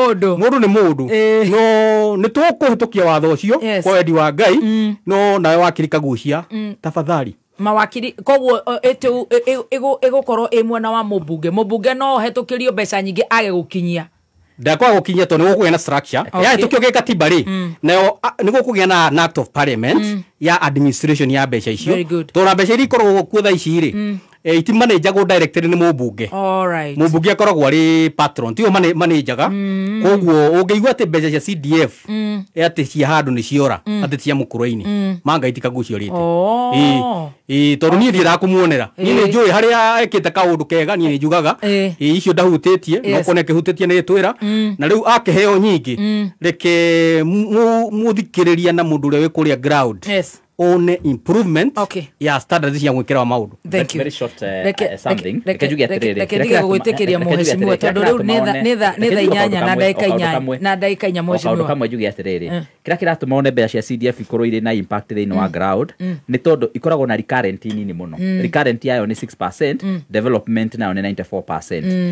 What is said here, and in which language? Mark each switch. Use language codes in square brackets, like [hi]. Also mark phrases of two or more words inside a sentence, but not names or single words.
[ki] mundu no ni tukuhitukia watho ucio kwa wendi wa Ngai no nawe wakiri kagucia tafadhali mawakiri koguo igukorwo imwena wa mubunge no hetukirio mbeca nyingi age gukinyia ndakwa gukinyia to ni gukugea na structure ya hetukio ge katiba ri nayo ni gukugea na [en] act of parliament [ki] ya administration ya mbeca icio to na mbeca iri korwo kuo tha ici ri iti manager go director ni mubunge mubunge akoragwo ari patron tio manager koguo ungeigua ati mbeca cia CDF ati cia handu ni ciora ati cia mukuru-ini manga itika gucio rite tondu ni ndira kumuonera ni njui haria ekite kaundu kega ni njugaga icio ndahutĩtie no kone kĩhutĩtie nĩ twĩra na rĩu akĩheo nyingi reke muthikĩrĩria na mũndũ ũrĩa wĩ kũrĩa [en] ground one improvement [ki] ya standards cia gwĩkĩra maũndũ. [en] Very short something. [ki] Reke gũgwĩtĩkĩria mheshimiwa tondu rĩu nĩ tha 8 na ndagĩka 4 mheshimiwa. Kaũndũ kamwe njuge atĩrĩrĩ kĩrĩa kĩratũma one mbeca cia CDF ikorwo irĩ na impact thĩinĩ wa ground nĩ tondu ikoragwo na recurrent nini mũno. Recurrent yayo nĩ 6%, development nayo nĩ 94%.